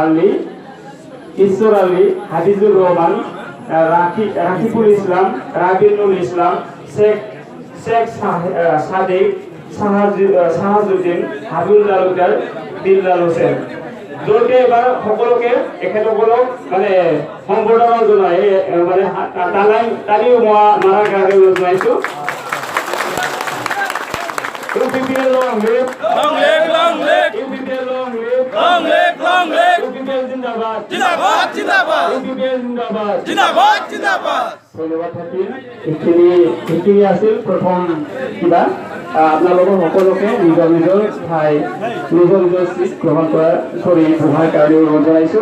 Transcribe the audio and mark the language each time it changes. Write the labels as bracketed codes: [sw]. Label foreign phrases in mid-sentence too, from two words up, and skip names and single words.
[as] আলী, হাবিজুর রহমান, রাকিবুল ইসলাম, রাবিনুল ইসলাম, শেখ সাদিক, শাহাজুদ্দিন, হাবিবুল তালুকদার, দিলদার হোসেন। জোৰকে এবাৰ সকলোকে এখেতসকলক মানে সম্বৰ্ধনা জনাই মানে তালিও মাৰাৰ কাৰণে জনাইছো। [en] UPPL long live, long live, long live. UPPL long live, long live, long live. [as] UPPL জিন্দাবাদ, জিন্দাবাদ, জিন্দাবাদ. UPPL জিন্দাবাদ, জিন্দাবাদ, জিন্দাবাদ. ধন্যবাদ থাকিল। এইখিনি আছিল প্ৰথম কিবা আপোনালোকৰ সকলোকে নিজৰ নিজৰ ঠাই নিজৰ নিজৰ চিট গ্ৰহণ বহাৰ কাৰণে অনুৰোধ জনাইছোঁ।